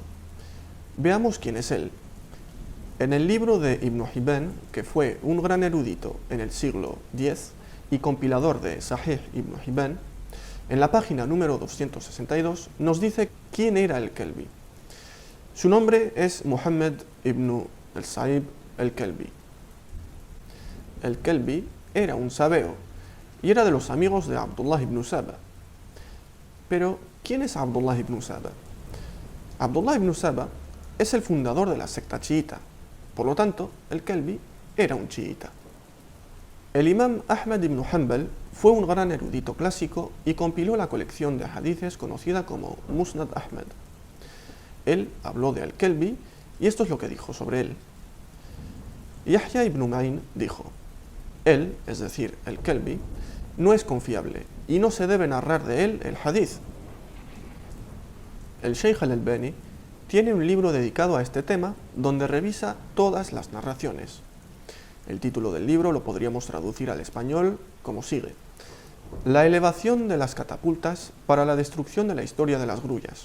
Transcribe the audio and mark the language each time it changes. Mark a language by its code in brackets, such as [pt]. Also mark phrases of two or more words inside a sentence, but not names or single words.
[es] Veamos quién es él. En el libro de Ibn Hibban, que fue un gran erudito en el siglo X y compilador de Sahih Ibn Hibban, en la página número 262 nos dice quién era Al-Kelbi. Su nombre es Muhammad ibn al-Sa'ib Al-Kelbi. Al-Kelbi era un sabeo y era de los amigos de Abdullah ibn Saba. Pero, ¿quién es Abdullah ibn Saba? Abdullah ibn Saba es el fundador de la secta chiita. Por lo tanto, Al-Kelbi era un chiita. El imam Ahmad ibn Hanbal fue un gran erudito clásico y compiló la colección de hadices conocida como Musnad Ahmad. Él habló de Al-Kelbi y esto es lo que dijo sobre él. Yahya ibn Ma'in dijo: él, es decir, Al-Kelbi, no es confiable y no se debe narrar de él el hadith. El Sheikh al-Albani tiene un libro dedicado a este tema donde revisa todas las narraciones. El título del libro lo podríamos traducir al español como sigue: La elevación de las catapultas para la destrucción de la historia de las grullas.